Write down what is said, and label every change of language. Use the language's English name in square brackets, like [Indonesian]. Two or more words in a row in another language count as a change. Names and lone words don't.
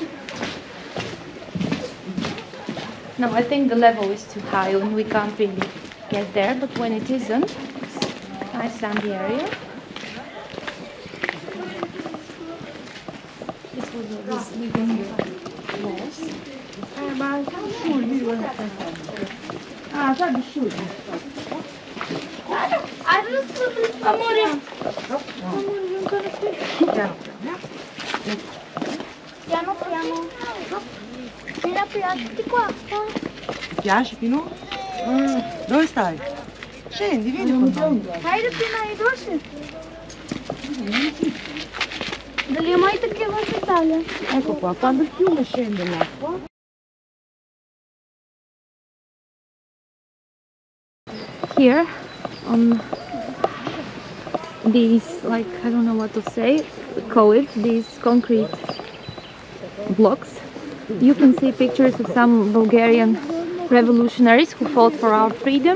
[English] No, I think the level is too high and we can't really get there, but when it isn't, it's a nice sandy area. This was this Vidin walls. [Italian] Piano, piano. Mira, di qua. Ti piace Pino? Dove stai? Scendi, vieni con noi. [Bulgarian] Хайде, Пина, идваш ли? Дали има и такива в Италия? [Italian] Ecco qua, quando il fiume scende l'acqua. [English] Here on these, like, I don't know what to say, call it, these concrete blocks, you can see pictures of some Bulgarian revolutionaries who fought for our freedom.